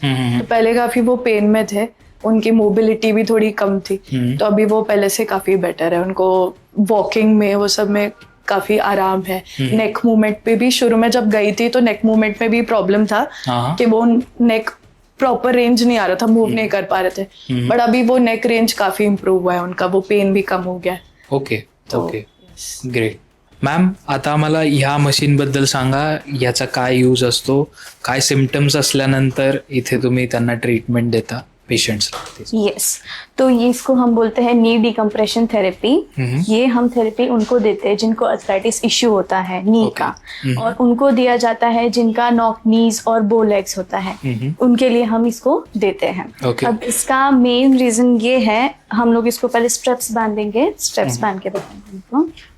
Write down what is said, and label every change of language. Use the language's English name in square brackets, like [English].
[Hindi] तो पहले काफी वो पेन में थे, उनकी मोबिलिटी भी थोड़ी कम थी, तो अभी वो पहले से काफी बेटर है, उनको वॉकिंग में वो सब में काफी आराम है। नेक मूवमेंट पे भी शुरू में जब गई थी तो नेक मूवमेंट में भी प्रॉब्लम था कि वो नेक प्रॉपर रेंज नहीं आ रहा था, मूव नहीं कर पा रहे थे, बट अभी वो नेक रेंज काफी इम्प्रूव हुआ है उनका, वो पेन भी कम हो गया है। Okay, great. [Marathi] मॅम, आता आम्हाला ह्या मशीन बद्दल सांगा, याचा काय यूज असतो, काय सिम्पटम्स असल्यानंतर इथे तुम्ही त्यांना ट्रीटमेंट देता पेशेंट्स? [Hindi] यस, तो ये इसको हम बोलते हैं नी डिकम्प्रेशन थेरेपी। ये हम थेरेपी उनको देते हैं जिनको अर्थराइटिस इश्यू होता है नी का, और उनको दिया जाता है जिनका नॉक नीज और बो लेग्स होता है, उनके लिए हम इसको देते हैं। अब इसका मेन रीजन ये है, हम लोग इसको पहले स्ट्रेप्स बांधेंगे, स्ट्रेप्स बांध के बताएंगे उनको।